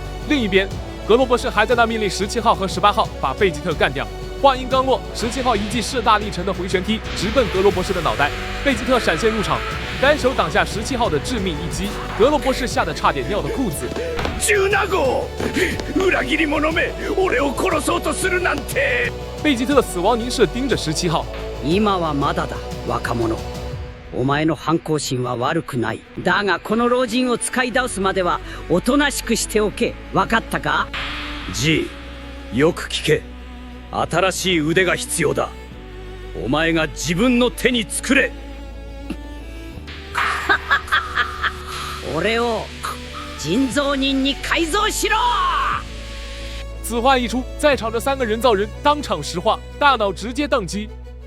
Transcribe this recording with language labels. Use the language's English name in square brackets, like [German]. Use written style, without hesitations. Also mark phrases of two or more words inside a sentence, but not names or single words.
[Chinese] 另一边，格罗博士还在那命令17号和18号把贝吉特干掉。话音刚落，17号一记势大力沉的回旋踢直奔格罗博士的脑袋，贝吉特闪现入场，单手挡下17号的致命一击，格罗博士吓得差点尿了裤子。 17号， [Japanese] 裏切り者め、俺を殺そうとするなんて！ [Chinese] 贝吉特死亡凝视盯着17号， [Japanese] 今はまだだ若者。お前の反抗心は悪くない。だがこの老人を使い倒すまではおとなしくしておけ。分かったか？ G、 よく聞け。新しい腕が必要だ。お前が自分の手に作れ。俺を人造人に改造しろ！ [Chinese] 此话一出，在场的3个人造人当场石化，大脑直接宕机。